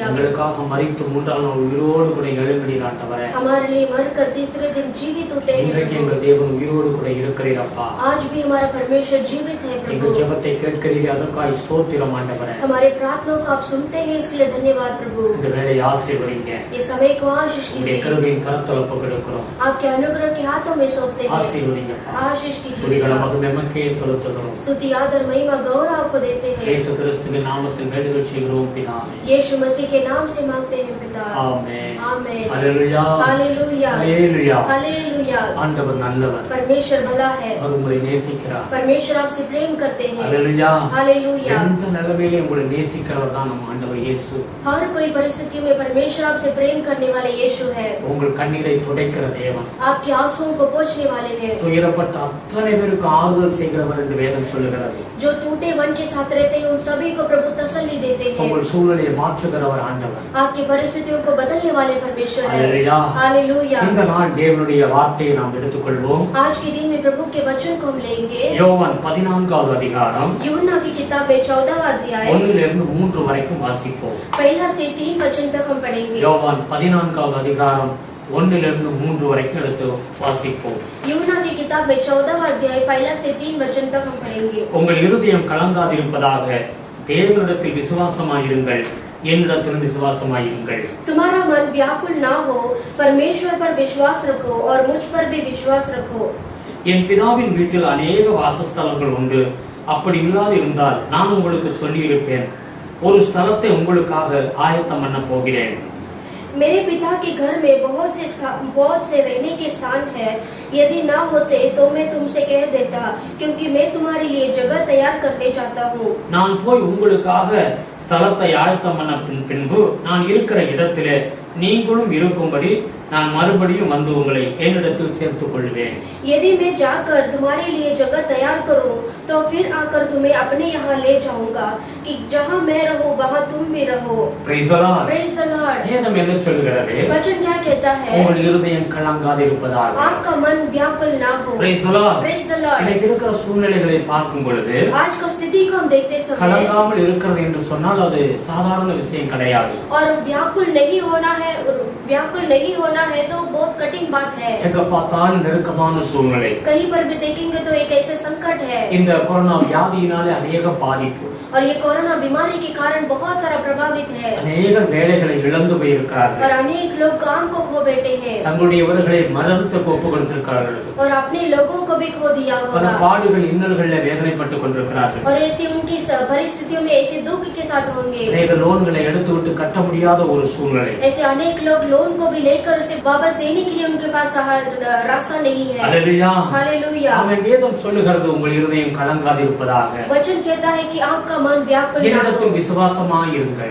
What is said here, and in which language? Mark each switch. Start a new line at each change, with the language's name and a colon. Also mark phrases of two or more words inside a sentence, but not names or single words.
Tamil: எங்களுக்காக மரித்து மூன்றாம் நாள் உயிரோடு கூட எழுந்தீர் ஆண்டவரே.
Hindi: हमारे लिए मरकर तीसरे दिन जीवित उठे हैं
Tamil: இன்றைக்கு
Hindi: प्रभु।
Tamil: எங்கள் தேவன் உயிரோடு கூட இருக்கிறீர் அப்பா.
Hindi: आज भी हमारा परमेश्वर जीवित है
Tamil: எங்கள்
Hindi: प्रभु।
Tamil: ஜெபத்தை கேட்கிறீர், அதற்காக ஸ்தோத்திரம் ஆண்டவரே.
Hindi: हमारे प्रार्थनाओं को आप सुनते हैं, इसके लिए धन्यवाद प्रभु।
Tamil: இந்த வேளையை ஆசீர்வதிங்க.
Hindi: ये समय को आशीष
Tamil: உம்முடைய
Hindi: कीजिए।
Tamil: கிருபையின் கரத்தில் ஒப்புக்கொடுக்கிறோம்.
Hindi: आपके अनुग्रह के हाथों में सौंपते हैं।
Tamil: ஆசீர்வதிங்கப்பா.
Hindi: आशीष कीजिए।
Tamil: துதிகளை மகிமைக்கே செலுத்துகிறோம்.
Hindi: स्तुति आदर महिमा गौरव आपको देते हैं।
Tamil: இயேசு கிறிஸ்துவின் நாமத்தில் வேண்டுதல் செய்கிறோம் பிதாவே.
Hindi: यीशु मसीह के नाम से मांगते हैं पिता।
Tamil: ஆமென்.
Hindi: आमेन।
Tamil: ஹalleluya.
Hindi: हालेलुया।
Tamil: ஹalleluya.
Hindi: हालेलुया।
Tamil: ஆண்டவர் நல்லவர்.
Hindi: परमेश्वर भला है।
Tamil: அவர் உங்களை நேசிக்கிறார்.
Hindi: परमेश्वर आपसे प्रेम करते हैं।
Tamil: ஹalleluya.
Hindi: हालेलुया।
Tamil: எந்த நிலைமையிலும் உங்களை நேசிக்கிறவர் தான் நம்ம ஆண்டவர் இயேசு.
Hindi: हर कोई परिस्थिति में परमेश्वर आपसे प्रेम करने वाले यीशु है।
Tamil: உங்கள் கண்ணீரை துடைக்கிற தேவன்.
Hindi: आपके आंसुओं को पोंछने वाले हैं।
Tamil: துயரப்பட்ட அத்தனை பேருக்கு ஆறுதல் செய்கிறவர் என்று வேதம் சொல்லுகிறது.
Hindi: जो टूटे मन के साथ रहते हैं उन सभी को प्रभु तसल्ली देते हैं।
Tamil: உங்கள் சூழலை மாற்றுகிறவர் ஆண்டவர்.
Hindi: आपकी परिस्थितियों को बदलने वाले परमेश्वर है।
Tamil: ஹalleluya.
Hindi: हालेलुया।
Tamil: இந்த நாள் தேவனுடைய வார்த்தையை நாம் எடுத்துக்கொள்வோம்.
Hindi: आज के दिन में प्रभु के वचन को हम लेंगे।
Tamil: யோவான் 14வது அதிகாரம்
Hindi: यूहन्ना की किताब में 14वां अध्याय
Tamil: 1 to 3 வரைக்கும் வாசிப்போம்.
Hindi: पहला से 3 वचन तक हम पढ़ेंगे।
Tamil: யோவான் 14வது அதிகாரம் 1 to 3 வரைக்கும் எடுத்து வாசிப்போம்.
Hindi: यूहन्ना की किताब में 14वां अध्याय पहला से 3 वचन तक हम पढ़ेंगे।
Tamil: உங்கள் இருதயம் கலங்காதிருப்பதாக தேவனிடத்தில் விசுவாசமாயிருங்கள், என்னிடத்திலும் விசுவாசமாயிருங்கள்.
Hindi: तुम्हारा मन व्याकुल ना हो, परमेश्वर पर विश्वास रखो और मुझ पर भी विश्वास रखो।
Tamil: என் பிதாவின் வீட்டில் अनेक வாசஸ்தலங்கள் உண்டு. அப்படி இல்லாது இருந்தால் நான் உங்களுக்கு சொல்லியிருப்பேன். ஒரு ஸ்தலத்தை உங்களுக்காக ஆயத்தம் பண்ண போகிறேன்.
Hindi: मेरे पिता के घर में बहुत से रहने के स्थान है। यदि ना होते तो मैं तुमसे कह देता, क्योंकि मैं तुम्हारे लिए जगह तैयार करने जाता हूँ।
Tamil: நான் போய் உங்களுக்காக ஸ்தலத்தை ஆயத்தம் பண்ண பின்பு நான் இருக்கிற இடத்திலே நீங்களும் இருக்கும்படி நான் மறுபடியும் வந்து உங்களை என்னிடத்தில் சேர்த்துக் கொள்வேன்.
Hindi: यदि मैं जाकर तुम्हारे लिए जगह तैयार करूं, तो फिर आकर तुम्हें अपने यहाँ ले जाऊंगा, कि जहाँ मैं रहूं वहाँ तुम भी रहो।
English: Praise the Lord. Praise the Lord.
Tamil: வேதம் என்ன சொல்கிறது?
Hindi: वचन क्या कहता है?
Tamil: உங்கள் இருதயம் கலங்காது இருப்பதாக.
Hindi: आपका मन व्याकुल ना हो।
English: Praise the Lord. Praise the Lord.
Tamil: இன்னைக்கு இருக்கிற சூழ்நிலைகளை பார்க்கும் பொழுது
Hindi: आज का स्थिति को हम देखते समय
Tamil: கலங்காமல் இருக்கிறது என்று சொன்னால் அது சாதாரண விஷயம் கிடையாது.
Hindi: और व्याकुल नहीं होना है तो बहुत कठिन बात है।
Tamil: எங்க பார்த்தாலும் நெருக்கமான சூழ்நிலை.
Hindi: कहीं पर भी देखेंगे तो एक ऐसे संकट है।
Tamil: இந்த கொரோனா வியாதியினாலே अनेक பாதிப்பு.
Hindi: और ये कोरोना बीमारी के कारण बहुत सारा प्रभावित है।
Tamil: अनेक வேலைகளை இழந்து போயிருக்கிறார்கள்.
Hindi: और अनेक लोग काम को खो बैठे हैं।
Tamil: தங்களுடையவர்களை மரணத்துக்கு ஒப்பு கொடுத்திருக்கிறார்கள்.
Hindi: और अपने लोगों को भी खो दिया
Tamil: பல
Hindi: होगा।
Tamil: பாடுகள் இன்னல்களில் வேதனைப்பட்டுக் கொண்டிருக்கிறார்கள்.
Hindi: और ऐसी उनकी परिस्थितियों में ऐसे दुख के साथ होंगे।
Tamil: அநேக லோன்களை எடுத்து விட்டு கட்ட முடியாத ஒரு சூழ்நிலை.
Hindi: ऐसे अनेक लोग लोन को भी लेकर उसे वापस देने के लिए उनके पास रास्ता नहीं है। हालेलुया. हालेलुया।
Tamil: ஆமென். வேதம் சொல்லுகிறது உங்கள் இருதயம் கலங்காது இருப்பதாக.
Hindi: वचन कहता है कि आपका मन व्याकुल ना
Tamil: என்னிடத்தில்
Hindi: हो।
Tamil: விசுவாசமாய் இருங்கள்.